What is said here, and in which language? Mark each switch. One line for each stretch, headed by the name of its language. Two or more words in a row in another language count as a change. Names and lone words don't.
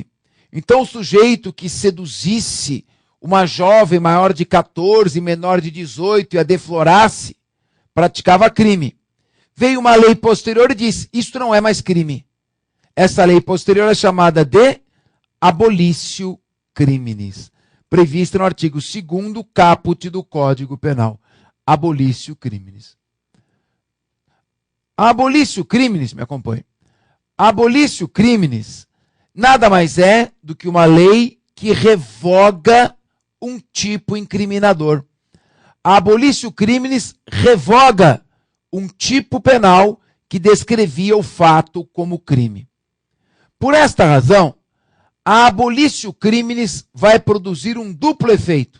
Portuguese: Então o sujeito que seduzisse uma jovem maior de 14, menor de 18 e a deflorasse, praticava crime. Veio uma lei posterior e disse, isto não é mais crime. Essa lei posterior é chamada de
Latin: abolitio criminis,
Portuguese: prevista no artigo 2º caput do Código Penal.
Latin: Abolitio criminis.
Portuguese: A
Latin: abolitio criminis,
Portuguese: me acompanhe.
Latin: Abolitio criminis
Portuguese: nada mais é do que uma lei que revoga um tipo incriminador. A
Latin: abolitio criminis
Portuguese: revoga um tipo penal que descrevia o fato como crime. Por esta razão, a
Latin: abolitio criminis
Portuguese: vai produzir um duplo efeito.